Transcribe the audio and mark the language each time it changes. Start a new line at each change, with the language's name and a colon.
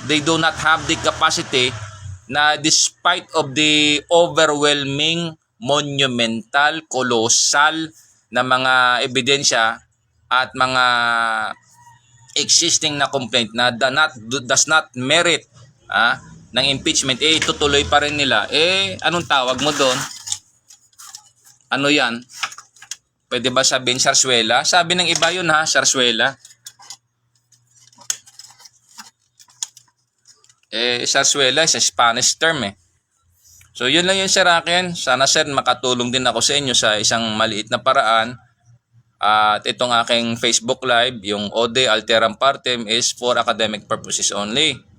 English: They do not have the capacity na despite of the overwhelming, monumental, colossal na mga ebidensya at mga existing na complaint na does not merit ng impeachment,
Filipino: tutuloy pa rin nila. Anong tawag mo doon? Ano yan? Pwede ba sabihin sarsuela? Sabi ng iba yun sarsuela.
English: Sarsuela is a Spanish term So
Filipino: yun lang yun sir akin. Sana sir makatulong din ako sa inyo sa isang maliit na paraan. At itong aking
English: Facebook Live, yung Ode Alteram Partem is for academic purposes only.